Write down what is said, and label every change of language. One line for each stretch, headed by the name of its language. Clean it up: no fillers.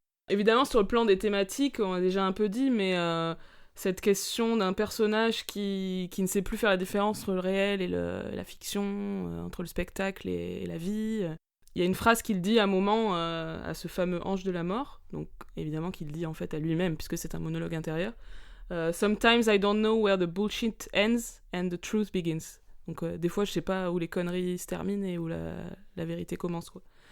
French: Évidemment, sur le plan des thématiques, on a déjà un peu dit, mais cette question d'un personnage qui ne sait plus faire la différence entre le réel et la fiction, entre le spectacle et la vie. Il y a une phrase qu'il dit à un moment à ce fameux ange de la mort, donc évidemment qu'il dit en fait à lui-même, puisque c'est un monologue intérieur.
English: Sometimes I don't know where the bullshit ends and the truth begins.
French: Donc des fois je sais pas où les conneries se terminent et où la vérité commence, quoi.